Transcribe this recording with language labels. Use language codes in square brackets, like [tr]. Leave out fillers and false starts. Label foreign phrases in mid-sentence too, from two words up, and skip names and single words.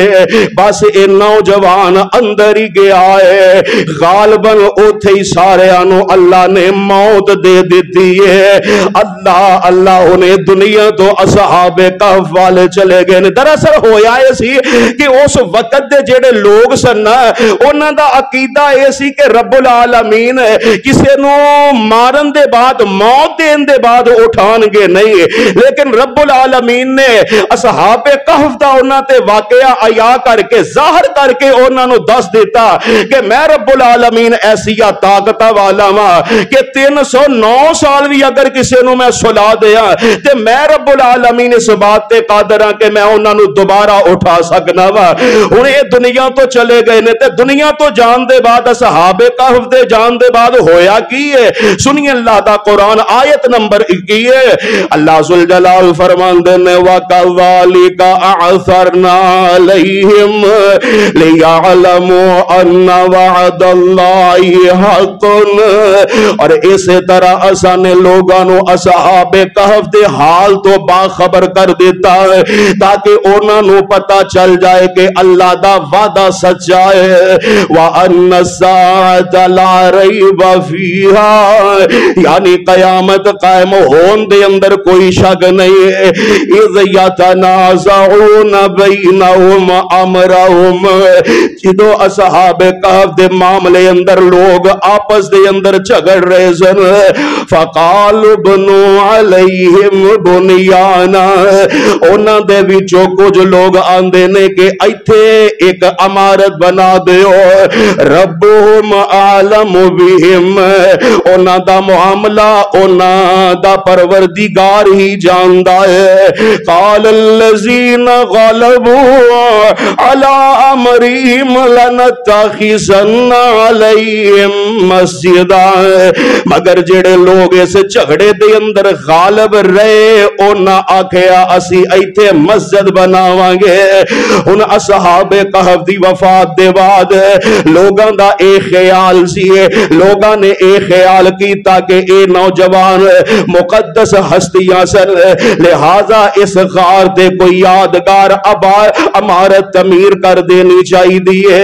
[pa] بس یہ نوجوان اندر ہی گیا ہے، غالبن اوتھے ہی ساریاں نوں اللہ نے موت دے دتی ہے. اللہ اللہ انہیں دنیا تو اصحاب کہف والے چلے گئے نے. دراصل ہویا یہ سی کہ اس وقت دے جیہڑے لوگ سن انہاں دا عقیدہ یہ سی کہ رب العالمین کسے نوں مارن دے بعد موت دین دے بعد اٹھانگے نہیں، لیکن رب العالمین نے اصحاب کہف دا انہاں تے واقعہ آیا کرکے ظاہر کرکے انہاں نوں دس دتا کہ میں رب العالمین ایسیا طاقت والا واں کہ 309 سال بھی اگر کسی نوں میں سلا دیا تے میں رب العالمین اس بات تے قادر ہاں کہ میں انہاں نوں دوبارہ اٹھا سکنا واں. ہن یہ دنیا تو چلے گئے نے تے دنیا تو جان دے بعد اصحاب کہف دے جان دے بعد ہویا کی ہے، سنیے اللہ دا قرآن آیت نمبر 21 اللہ ذوالجلال فرماندے نے [ar] وكذلك أعثرنا عليهم ليعلموا أن وعد الله حق. [pa] اور اسی طرح اساں نے لوگاں نوں اصحاب کہف دے حال تو باخبر کر دتا ہے تاکہ انہاں نوں پتہ چل جائے کہ اللہ دا وعدہ سچا ہے. [ar] وأن الساعة لا ريب فيها, [pa] یعنی قیامت قائم ہونے دے اندر کوئی شک نہیں ہے. [ar] إذ يتنازعون بينهم أمرهم, [pa] جدوں اصحاب کہف دے معاملے اندر لوگ آپس دے اندر جھگڑ رہے سن, [ar] فقالوا ابنوا عليهم بنيانا, [pa] انہاں دے وچوں کجھ لوگ آندے نے کہ اتھے ایک عمارت بنا دیو, [ar] ربهم أعلم بهم, [pa] انہاں دا معاملہ انہاں دا پروردگار ہی جاندا ہے. [ar] قال الذين غلبوا على أمرهم لنتخذن عليهم مسجدا, [pa] مگر جیہڑے لوگ اس جھگڑے دے اندر غالب رہے انہاں آکھیا اسی اتھے مسجد بناواں گے. ہن اصحاب کہف دی وفات دے بعد لوگاں دا اے خیال سی، لوگاں نے اے خیال کیتا کہ اے نوجوان مقدس ہستیاں سن، لہٰذا اس غار دے کوئی یادگار عمارت تعمیر کر دینی چاہیے.